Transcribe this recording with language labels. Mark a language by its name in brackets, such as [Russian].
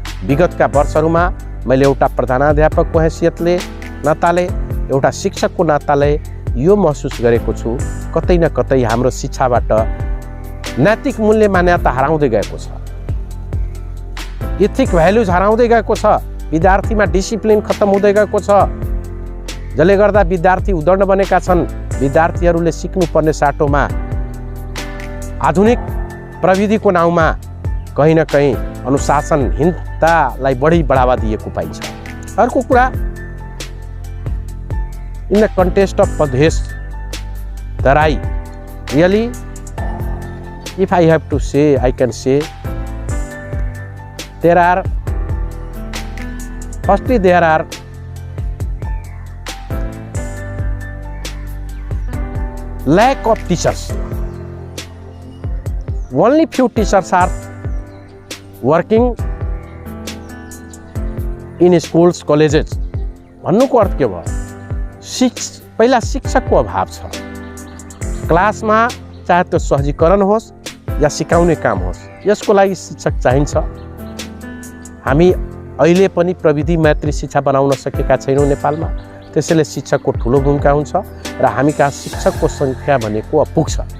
[Nepali] विगतका वर्षहरूमा मैले एउटा प्रधानाध्यापकको हैसियतले नाताले, एउटा शिक्षकको नाताले यो महसुस गरेको छु, कतै न कतै हाम्रो शिक्षाबाट नैतिक मूल्य मान्यता हराउँदै गएको छ, [English] ethic values [Nepali] हराउँदै गएको छ, विद्यार्थीमा डिसिप्लिन खत्तम हुँदै गएको छ, जसले गर्दा विद्यार्थी उद्दण्ड बनेका छन्। विद्यार्थीहरूले सिक्नुपर्ने साटोमा आधुनिक प्रविधिको नाउँमा कहीँ न कहीँ अनुशासनहीनतालाई बढी बढावा दिएको पाइन्छ। अर्को कुरा, [English] In the context of Pradesh, that I really, if I have to say, I can say there are, firstly there are lack of teachers. Only few teachers are working in schools, colleges. [Nepali] भन्नुको अर्थ के भयो? पहिला शिक्षकको अभाव छ। क्लासमा चाहे त्यो सहजीकरण होस् या सिकाउने काम होस्, यसको लागि शिक्षक चाहिन्छ। हामी अहिले पनि प्रविधि मैत्री शिक्षा बनाउन सकेका छैनौँ नेपालमा, त्यसैले शिक्षकको ठुलो भूमिका हुन्छ र हामी कहाँ शिक्षकको सङ्ख्या भनेको अपुग छ।